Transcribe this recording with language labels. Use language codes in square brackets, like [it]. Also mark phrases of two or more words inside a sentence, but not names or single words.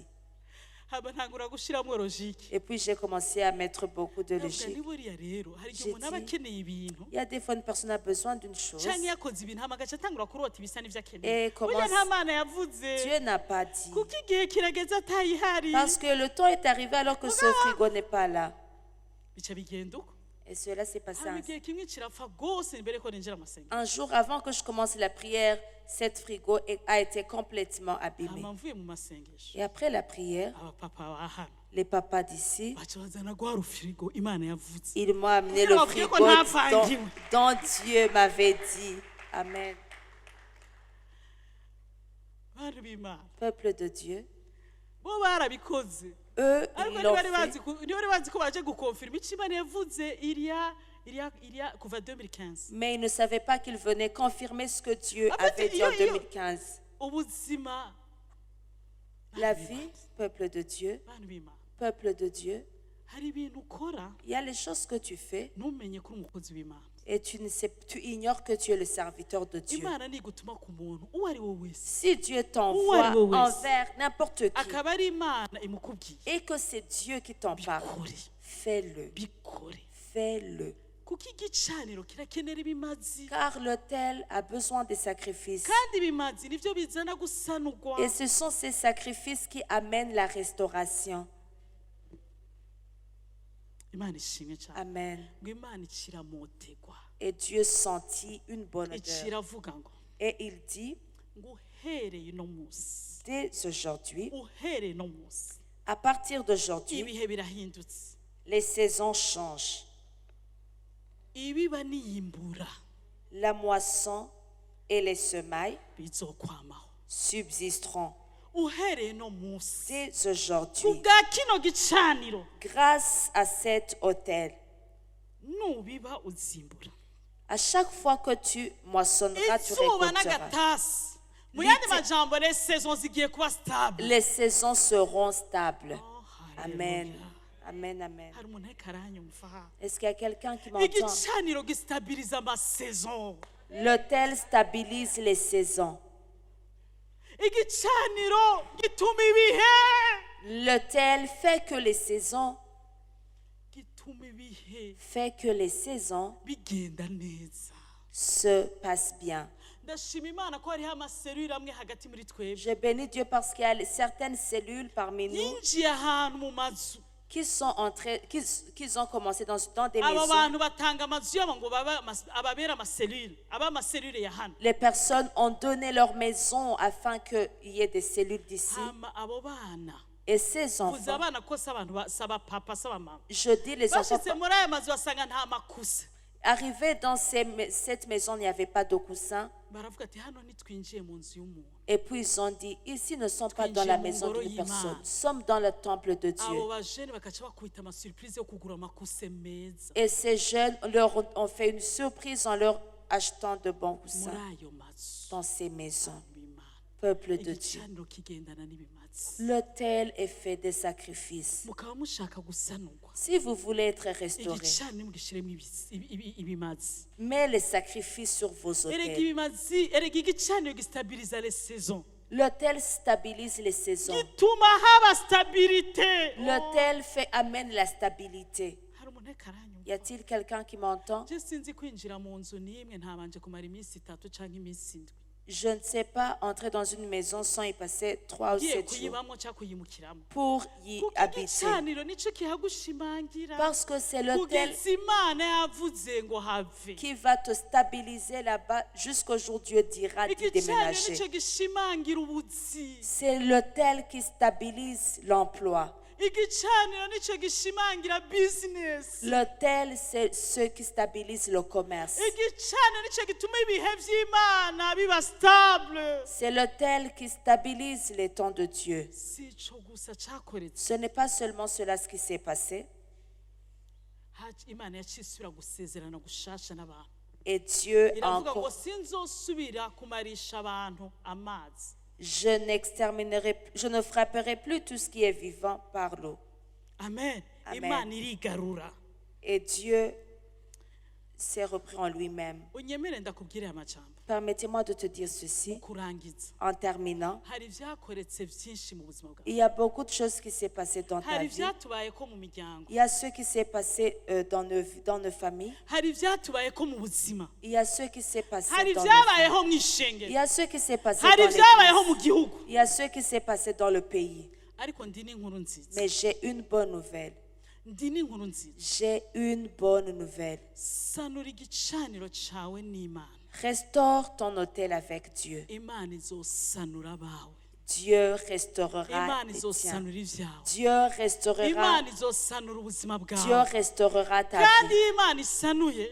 [rn] hama ntangura gushiramo logike [fr] Et puis j'ai commencé à mettre beaucoup de [rn] ndavuga [fr] logique. [rn] ni buriya rero hari igihe [fr] J'ai [rn] umuntu aba [fr] dit- [rn] akeneye ibintu [fr] Il y a des fois une personne a besoin d'une chose. [rn] cyangwa yakoze ibintu hama agaca atangura kurota ibisa n'ivyo akeneye [fr] Et [rn] burya [fr] commence- [rn] nta mana yavuze [fr] Dieu n'a pas dit. [rn] kuko igihe kirageze atayihari [fr] Parce que le temps est arrivé alors que ce frigo n'est pas là. [rn] bica bigenda uko [fr] Et cela s'est passé [rn] hama [fr] ainsi. [rn] igihe kimwe kirapfa rwose mbere ko ninjira amasenga [fr] Un jour avant que je commence la prière, cette frigo a été complètement abîmée. [rn] hama mvuye mu masengesho [fr] Et après la prière, [rn] abapapa ba hano [fr] les papas d'ici, [rn] baca bazana rwa rufirigo imana yavuze [fr] ils m'ont amené [rn] Kugira [fr] le [rn] babwire [fr] frigo [rn] ko ntavangiwe. [fr] dont Dieu m'avait dit. Amen. [rn] bantu b'imana [fr] Peuple de Dieu, [rn] bo barabikoze [fr] eux, [rn] ariko [fr] ils l'ont [rn] ntibari [fr] fait. [rn] bazi ko baje gukonfirma icyo imana yavuze iriya kuva 2015 [fr] Mais ils ne savaient pas qu'ils venaient confirmer ce que Dieu En fait, avait dit en yo- yo- 2015. [rn] ubuzima [fr] La vie, peuple de Dieu, [rn] bantu b'imana [fr] peuple de Dieu, [rn] hari ibintu ukora [fr] il y a les choses que tu fais [rn] ntumenye ko uri umukozi w'imana [fr] et tu ignores que tu es le serviteur de Dieu. [rn] imana nigutuma ku muntu uwo ari we wese [fr] Si Dieu Ouais, t'envoie ouais, ouais. envers n'importe qui [rn] akaba ari imana imukubwiye [fr] et que c'est Dieu qui t'en parle, [rn] bikore [fr] fais-le, [rn] bikore [fr] fais-le. [rn] kuko igicaniro kirakenera ibimazi [fr] Car l'autel a besoin des sacrifices. [rn] kandi ibimazi nibyo bizana gusanurwa [fr] Et ce sont ces sacrifices qui amènent la restauration. [rn] imana ishimwe cyane [fr] Amen. [rn] ngo imana ikiramotegwa [fr] Et Dieu sentit une bonne odeur. [rn] ikiravuga ngo [fr] Et il dit, [rn] ngo uhereye uno munsi [fr] dès aujourd'hui, [rn] uhereye uno munsi [fr] à partir d'aujourd'hui, [rn] ibihe birahindutse [fr] les saisons changent. [rn] ibiba niyimbura [fr] La moisson et les semailles [rn] bizokwamaho [fr] subsisteront. [rn] uhereye uno munsi [fr] Dès aujourd'hui, [rn] ku bwa kino gicaniro [fr] grâce à cet autel, [rn] nubiba uzimbura [fr] à chaque fois que tu moissonneras, tu [rn] izuba [fr] récolteras. [rn] n'agatasi mu yandi [fr] Bite- [rn] majambo [fr] les saisons [rn] zigiye kuba stable [fr] Les saisons seront stables. Oh, Amen. hallelujah. Amen, amen. [rn] hari umuntu ariko aranyumva [fr] Est-ce qu'il y a quelqu'un qui m'entend? [rn] igicaniro gistabiriza amasaison [fr] L'autel stabilise les saisons. [rn] igicaniro gituma ibihe [fr] L'autel fait que les saisons [rn] bituma ibihe [fr] fait que les saisons [rn] bigenda neza. [fr] se passent bien. [rn] Ndashima Imana ko hariho amaserire amwe hagati muri twebwe [fr] Je bénis Dieu parce qu'il y a certaines cellules parmi nous [rn] yinjiye ahantu mu mazu. [fr] qui sont entrées, qui ont commencé dans des [rn] Abo [fr] maisons. [rn] bantu batanga amazu yabo ngo ababera amaserire, aba amaserire ya hano. [fr] Les personnes ont donné leur maison afin qu'il y ait des cellules d'ici. [rn] Hama abo bana [fr] Et ces [rn] kuza [fr] enfants, [rn] abana ko abantu saba papa saba mama. [fr] je dis les enfants, [rn] Bashitse muri aya mazu basanga nta makusa. [fr] arrivés dans cette maison, il n'y avait pas de coussin. [rn] Baravuga ati hano nitwinjiye mu nzu y'umuntu. [fr] Et puis ils ont dit, ici ne sommes pas dans la maison d'une personne, nous sommes dans le temple de Dieu. [rn] Abo bajene bakaca bakubita amasurprise yo kugura amakuse meza [fr] Et ces jeunes leur ont fait une surprise en leur achetant de bons [rn] muri [fr] coussins [rn] ayo mazu [fr] dans ces maisons. [rn] y'Imana. [fr] Peuple de Dieu. [rn] Igicaniro kigendana n'ibimazi. [fr] L'autel est fait des sacrifices. [rn] Mukaba mushaka gusanurwa. [fr] Si vous voulez être restauré, [rn] Igicaniro mugishiremo ibimazi. [fr] mets les sacrifices sur vos [rn] Erega [fr] autels. [rn] ibimazi, erega igicaniro gistabiliza [fr] les saisons. L'autel stabilise les saisons. [rn] Gituma haba stabilité. [fr] L'autel amène la stabilité. [rn] Hari umuntu ariko aranyumva? [fr] Y a-t-il quelqu'un qui m'entend? [rn] Je sinzi kwinjira mu nzu n'imwe ntabanje kumara iminsi 3 canke iminsi 7. [fr] Je ne sais pas entrer dans une maison sans y passer 3 ou [rn] Ngiye [fr] 7 jours [rn] kuyibamwo cyangwa kuyimukiramo. [fr] pour y [rn] Kuko [fr] habiter. [rn] igicaniro nico kihagushimangira. [fr] Parce que c'est l'autel [rn] Kugeza Imana yavuze ngo have. [fr] qui va te stabiliser là-bas jusqu'au jour Dieu dira d'y [rn] Igicaniro [fr] déménager. [rn] nico gishimangira ubuzi. [fr] C'est l'autel qui stabilise l'emploi. [rn] Igicaniro nico gishimangira business. [fr] L'autel, c'est ce qui stabilise le commerce. [rn] Igicaniro nico gituma ibihe vy'Imana biba stable. [fr] C'est l'autel qui stabilise les temps de Dieu. [rn] Si ico gusa cakoretse. [fr] Ce n'est pas seulement cela ce qui s'est passé. [rn] Imana yacisubira gusezerana gushasha n'abantu. [fr] Et Dieu a [rn] Iravuga ngo [fr] encore, [rn] sinzosubira kumarisha abantu amazi. [fr] je ne frapperai plus tout ce qui est vivant par l'eau. Amen. Amen. [rn] Imana irigarura. [fr] Et Dieu s'est repris en lui-même. [rn] Unyemere ndakubwire amajambo. [fr] Permettez-moi de te dire ceci [rn] Kurangiza. [fr] en terminant. [rn] Hari ivyakoretse vyinshi mu buzima bwawe. [fr] Il y a beaucoup de choses qui s'est passé dans ta [rn] Hari [fr] vie. [rn] ivyatubayeko mu miryango. [fr] Il y a ce qui s'est passé dans nos familles. [rn] Hari ivyatubayeko mu buzima. [fr] Il y a ce qui s'est passé [rn] Hari [fr] dans nos familles. [rn] ivyabayeho mu [fr] Il [rn] ishengero. [fr] y a ce qui s'est passé [rn] Hari [fr] dans [rn] ivyabayeho [fr] l'église. [rn] mu gihugu. [fr] Il y a ce qui s'est passé dans le pays. [rn] Ariko ndi n'inkuru nziza. [fr] Mais j'ai une bonne nouvelle. [rn] Ndi n'inkuru nziza. [fr] J'ai une bonne nouvelle. [rn] Sanura igicaniro cawe n'Imana. [fr] Restaure ton autel avec Dieu. [rn] Imana izosanura abawe. [fr] Dieu restaurera [rn] Imana [fr] les tiens. [rn] izosanura ivyawe. [fr] Dieu restaurera, [rn] Imana izosanura ubuzima [fr] Dieu [rn] bwawe. [fr] restaurera ta [rn] Kandi [fr] vie. [rn] Imana isanuye